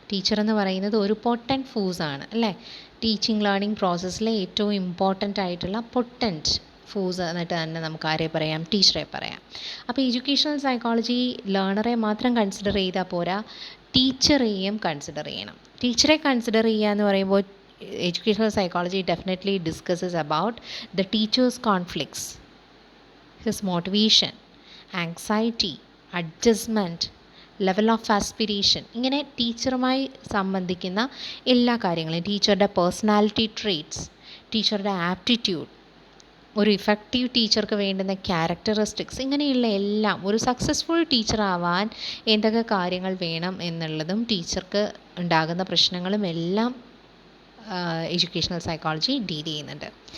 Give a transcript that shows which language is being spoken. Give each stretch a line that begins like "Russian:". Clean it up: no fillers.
Malayalam: Teacher എന്ന് പറയുന്നത് ഒരു പൊട്ടൻറ്റ് ഫോഴ്സാണ്, അല്ലേ? ടീച്ചിങ് ലേണിംഗ് പ്രോസസ്സിലെ ഏറ്റവും ഇമ്പോർട്ടൻ്റ് ആയിട്ടുള്ള പൊട്ടൻറ്റ് ഫോഴ്സ് എന്നിട്ട് തന്നെ നമുക്ക് ആരെ പറയാം? ടീച്ചറെ പറയാം. അപ്പോൾ എഡ്യൂക്കേഷണൽ സൈക്കോളജി ലേണറെ മാത്രം കൺസിഡർ ചെയ്താൽ പോരാ, ടീച്ചറെയും കൺസിഡർ ചെയ്യണം. ടീച്ചറെ കൺസിഡർ ചെയ്യുക എന്ന് പറയുമ്പോൾ
English: educational psychology definitely discusses about the teacher's conflicts, his motivation, anxiety, adjustment, level of aspiration.
Malayalam: ഇങ്ങനെ ടീച്ചറുമായി സംബന്ധിക്കുന്ന എല്ലാ കാര്യങ്ങളും, ടീച്ചറുടെ പേഴ്സണാലിറ്റി ട്രേറ്റ്സ്, ടീച്ചറുടെ ആപ്റ്റിറ്റ്യൂഡ്, ഒരു ഇഫക്റ്റീവ് ടീച്ചർക്ക് വേണ്ടുന്ന ക്യാരക്ടറിസ്റ്റിക്സ്, ഇങ്ങനെയുള്ള എല്ലാം, ഒരു സക്സസ്ഫുൾ ടീച്ചർ ആവാൻ എന്തൊക്കെ കാര്യങ്ങൾ വേണം എന്നുള്ളതും ടീച്ചർക്ക് ഉണ്ടാകുന്ന പ്രശ്നങ്ങളും എല്ലാം എഡ്യൂക്കേഷണൽ സൈക്കോളജി ഡീൽ ചെയ്യുന്നുണ്ട്.